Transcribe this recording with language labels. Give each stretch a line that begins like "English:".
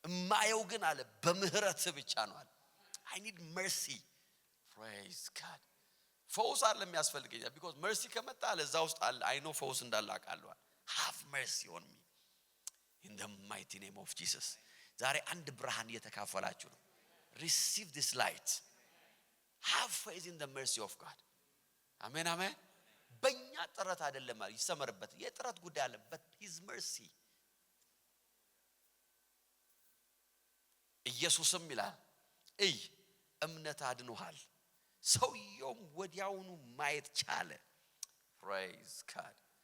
Amharic: ማየው ግን አለ በምህረት ብቻ ነው አለ።
English: I need mercy. praise God.
Amharic: ፈውስ አለ የሚያስፈልገኝ
English: because mercy
Amharic: ከመጣ አለ እዛ ውስጥ አለ
English: I know
Amharic: ፈውስ እንዳለ አውቃለሁ።
English: have mercy on me in the mighty name of Jesus.
Amharic: ዛሬ አንድ ብርሃን እየተካፈላችሁ ነው።
English: receive this light. have faith in the mercy of God.
Amharic: አሜን አሜን። በእኛ ጥረት አይደለም ማለት ይሰመርበት። የጥረት ጉዳይ አለ
English: but his mercy.
Amharic: ኢየሱስም ይላል እይ እምነት አድኖሃል። ሰውየውም ወዲያውኑ ማየት ቻለ።
English: praise God.